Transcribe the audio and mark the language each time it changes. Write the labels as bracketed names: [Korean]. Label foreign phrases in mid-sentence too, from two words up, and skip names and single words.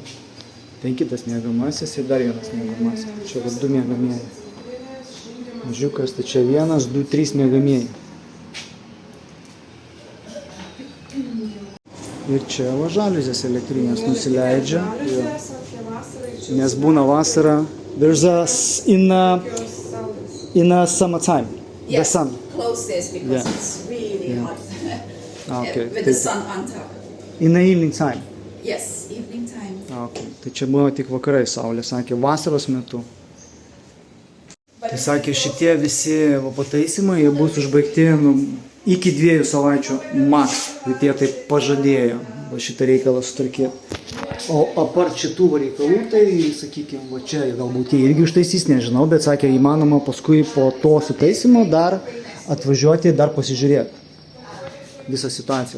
[Lithuanian] Tai kitas miegamasis ir dar vienas miegamasis. Čia va 2 miegamieji. Mažiukas, tai čia 1, 2, 3 miegamieji. Ir čia va žaliuzės elektrinės nusileidžia. Nes būna vasara. [English] There's in a summertime. The Yes, sun. close this because it's really hot. Okay. With the sun on top. In the evening time. Yes, evening time. Okay. [Lithuanian] Tai čia buvo tik vakarai saulė, sakė, vasaros metu. Tai sakė, šitie visi pataisymai, jie bus užbaigti iki 2 savaičių max. Tai jie taip pažadėjo šitą reikalą sutvarkyti. O apart šitų reikalų, tai, sakykime, va čia galbūt jie irgi užtaisys, nežinau, bet sakė, įmanoma paskui po to sutaisymo dar atvažiuoti, dar pasižiūrėti visą situaciją.